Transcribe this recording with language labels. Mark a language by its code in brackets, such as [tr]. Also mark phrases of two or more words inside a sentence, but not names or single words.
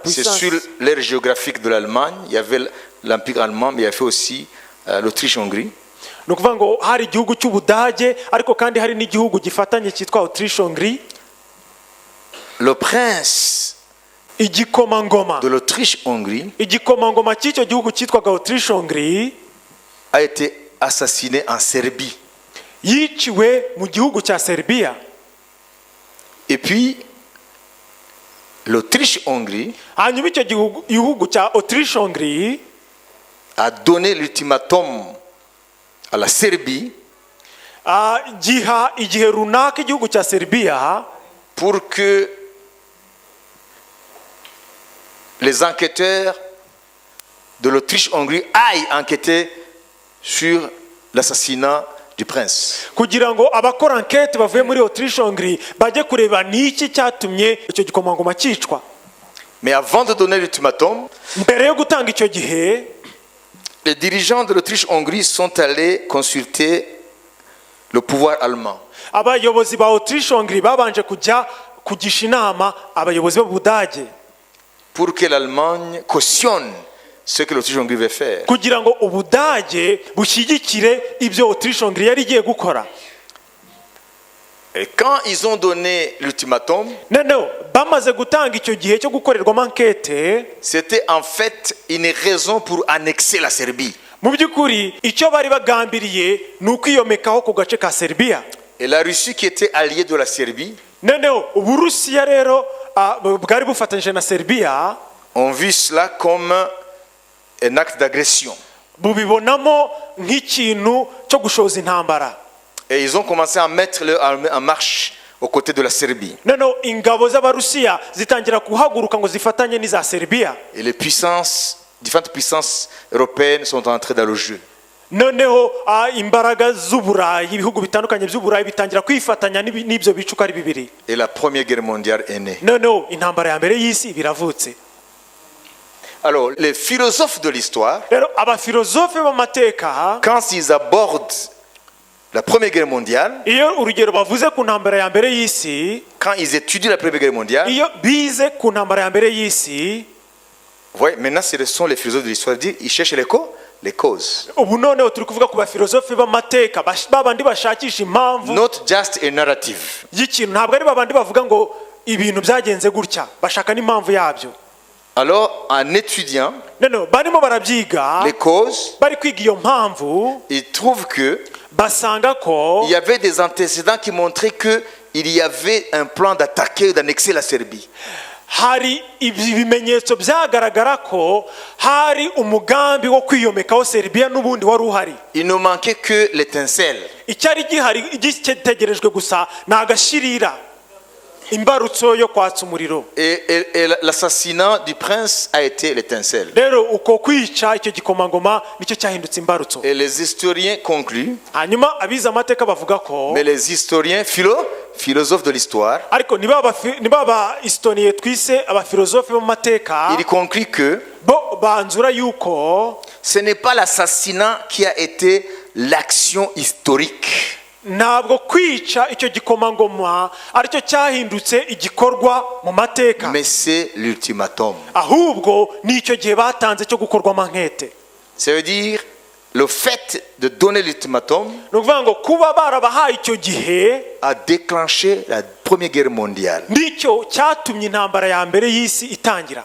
[fr] c'est puissance. sur l'ère géographique de l'Allemagne. Il y avait l'Empire allemand, mais il y avait aussi l'Autriche-Hongrie. [rw] ni ukuvuga ngo hari igihugu cy'Ubudage ariko kandi hari n'igihugu gifatanye cyitwa Autriche-Hongrie. [fr] Le prince [rw] Igikomangoma [fr] de l'Autriche-Hongrie [rw] igikomangoma cy'icyo gihugu cyitwaga Autriche-Hongrie [fr] a été assassiné en Serbie. [rw] yiciwe mu gihugu cya Serbia. [fr] Et puis, l'Autriche-Hongrie [rw] hanyuma icyo gihugu cya Autriche-Hongrie [fr] a donné l'ultimatum à la Serbie [rw] giha igihe runaka igihugu cya Serbia [fr] pour que les enquêteurs de l'Autriche-Hongrie aillent enquêter sur l'assassinat du prince. [rw] kugira ngo abakora enquête bavuye muri Autriche-Hongrie bajye kureba niki cyatumye icyo gikomangoma cyicwa. [fr] Mais avant de donner l'ultimatum, [rw] mbere yo gutanga icyo gihe [fr] les dirigeants de l'Autriche-Hongrie sont allés consulter le pouvoir allemand. [rw] abayobozi ba Autriche-Hongrie babanje kujya kugisha inama abayobozi b'Ubudage [fr] pour que l'Allemagne cautionne ce que l'Autriche-Hongrie veut faire. [rw] kugira ngo Ubudage bushyigikire ibyo Autriche-Hongrie yari igiye gukora. [fr] Et quand ils ont donné l'ultimatum, [rw] noneho bamaze gutanga icyo gihe cyo gukorerwamo enquête, [fr] c'était en fait une raison pour annexer la Serbie. [rw] mu by'ukuri icyo bari bagambiriye ni ukwiyomekaho ku gace ka Serbia. [fr] Et la Russie qui était alliée de la Serbie [rw] noneho Uburusiya rero bwari bufatanyije na Serbia [fr] ont vu cela comme un acte d'agression. [rw] bubibonamo nk'ikintu cyo gushoza intambara. [fr] Et ils ont commencé à mettre leur armée en marche aux côtés de la Serbie. [rw] noneho ingabo z'Abarusiya zitangira kuhaguruka ngo zifatanye n'iza Serbia. [fr] Et les différentes puissances européennes sont entrées dans le jeu. [rw] noneho imbaraga z'Uburayi ibihugu bitandukanye by'Uburayi bitangira kwifatanya n'ibyo bicuka ari bibiri. [fr] Et la Première Guerre mondiale est née. [rw] noneho intambara ya mbere y'isi biravutse. [fr] Alors, les philosophes de l'histoire, [rw] rero abafilozofe b'amateka [fr] quand ils abordent la Première Guerre mondiale, [rw] iyo urugero bavuze ku ntambara ya mbere y'isi, [fr] quand ils étudient la Première Guerre mondiale, [rw] iyo bize ku ntambara ya mbere y'isi, [fr] vous voyez, maintenant ce sont les philosophes de l'histoire, ils cherchent les causes. [rw] ubu noneho turi kuvuga ku bafilozofe b'amateka babandi bashakisha impamvu [en] Not just a narrative. [rw] y'ikintu, ntabwo ari babandi bavuga ngo ibintu byagenze gutya, bashaka n'impamvu yabyo. [fr] Alors, en étudiant [rw] noneho barimo barabyiga [fr] les causes, [rw] bari kwiga iyo mpamvu, [fr] ils trouvent que [rw] basanga ko [fr] il y avait des antécédents qui montraient qu'il y avait un plan d'attaquer, d'annexer la Serbie. [rw] hari ibimenyetso byagaragara ko hari umugambi wo kwiyomekaho Serbia n'ubundi wari uhari. [fr] Il ne manquait que l'étincelle. [rw] icyari gihari gitegerejwe gusa ni agashirira, imbarutso yo kwatsa umuriro. [fr] Et l'assassinat du prince a été l'étincelle. [rw] rero uko kwica icyo gikomangoma nicyo cyahindutse imbarutso. [fr] Et les historiens concluent, [rw] hanyuma abize amateka bavuga ko [fr] mais les historiens philosophes de l'histoire, [rw] ariko niba abahistoriye twise abafilozofe b'amateka [fr] ils concluent que [rw] bo banzura yuko [fr] ce n'est pas l'assassinat qui a été l'action historique, [rw] ntabwo kwica icyo gikomangoma aricyo cyahindutse igikorwa mu mateka, [fr] mais c'est l'ultimatum. [rw] ahubwo ni icyo gihe batanze cyo gukorwamo enquête. [fr] Ça veut dire le fait de donner l'ultimatum [rw] ni ukuvuga ngo kuba barabahaye icyo gihe [fr] a déclenché la Première Guerre mondiale. [rw] nicyo cyatumye intambara ya mbere y'isi itangira.